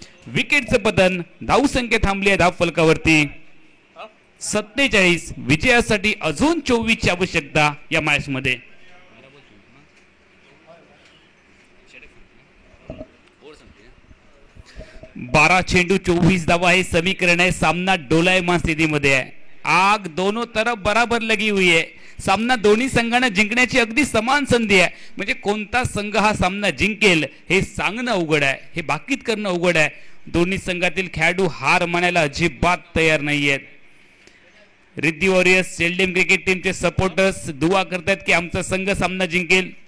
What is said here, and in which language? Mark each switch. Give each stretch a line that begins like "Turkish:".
Marathi: विकेटचं पतन, धावसंख्या थांबली आहे धाव फलकावरती 47. विजयासाठी अजून 24 ची आवश्यकता या मॅच मध्ये. बारा चेंडू 24 धावा हे समीकरण आहे. सामना डोलायमान स्थितीमध्ये आहे.
Hindi: आग दोनों तरफ बराबर लगी हुई है.
Marathi: सामना दोन्ही संघांना जिंकण्याची अगदी समान संधी आहे. म्हणजे कोणता संघ हा सामना जिंकेल हे सांगणं अवघड आहे, हे बाकीत करणं अवघड आहे. दोन्ही संघातील खेळाडू हार मानायला अजिबात तयार नाहीयेत. रिद्धी वॉरियर्स शेल्डेम क्रिकेट टीमचे सपोर्टर्स दुआ करतात की आमचा संघ सामना जिंकेल.